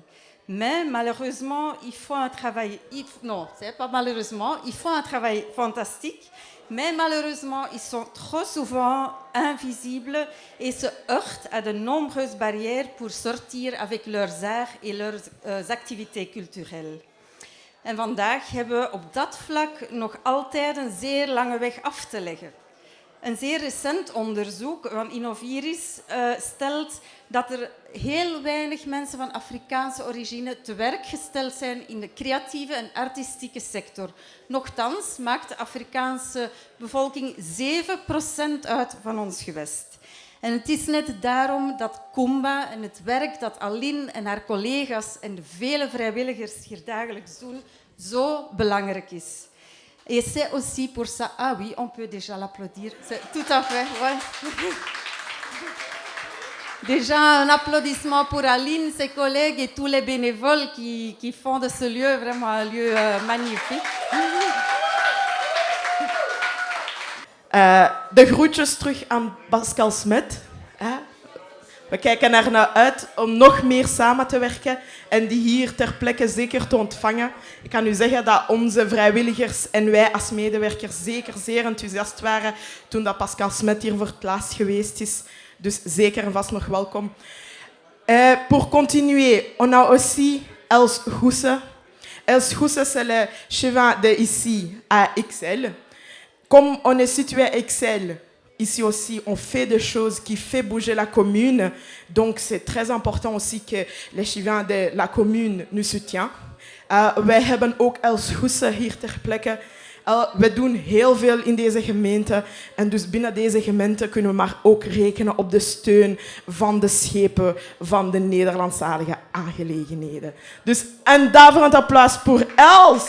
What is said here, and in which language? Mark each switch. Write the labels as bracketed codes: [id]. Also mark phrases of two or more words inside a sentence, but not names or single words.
[fr] Mais malheureusement, ils font un travail... Non, c'est pas malheureusement, ils font un travail fantastique, mais malheureusement, ils sont trop souvent invisibles et se heurtent à de nombreuses barrières pour sortir avec leurs arts et leurs activités culturelles. [nl] En vandaag hebben we op dat vlak nog altijd een zeer lange weg af te leggen. Een zeer recent onderzoek van Innoviris stelt dat er heel weinig mensen van Afrikaanse origine te werk gesteld zijn in de creatieve en artistieke sector. Nochtans maakt de Afrikaanse bevolking 7% uit van ons gewest. En het is net daarom dat Kumba en het werk dat Aline en haar collega's en de vele vrijwilligers hier dagelijks doen, zo belangrijk is. [fr] Et c'est aussi pour ça... Ah oui, on peut déjà l'applaudir. C'est tout à fait, ouais. Déjà, un applaudissement pour Aline, ses collègues et tous les bénévoles qui font de ce lieu vraiment un lieu magnifique. [nl] De groetjes terug aan Pascal Smet. We kijken ernaar uit om nog meer samen te werken en die hier ter plekke zeker te ontvangen. Ik kan u zeggen dat onze vrijwilligers en wij als medewerkers zeker zeer enthousiast waren toen dat Pascal Smet hier voor het laatst geweest is. Dus zeker en vast nog welkom. [fr] Pour continuer, on a aussi Els Goesse. Els Houssa, c'est le chemin d'ici à Ixelles. Comme on est situé à Ixelles, ici aussi, on fait des choses qui font bouger la commune. Donc, c'est très important aussi que les chevins de la commune nous soutiennent. [nl] Wij hebben ook Els Houssa hier ter plekke. We doen heel veel in deze gemeente. En dus binnen deze gemeente kunnen we maar ook rekenen op de steun van de schepen van de Nederlandstalige aangelegenheden. Dus een daverend applaus voor Els.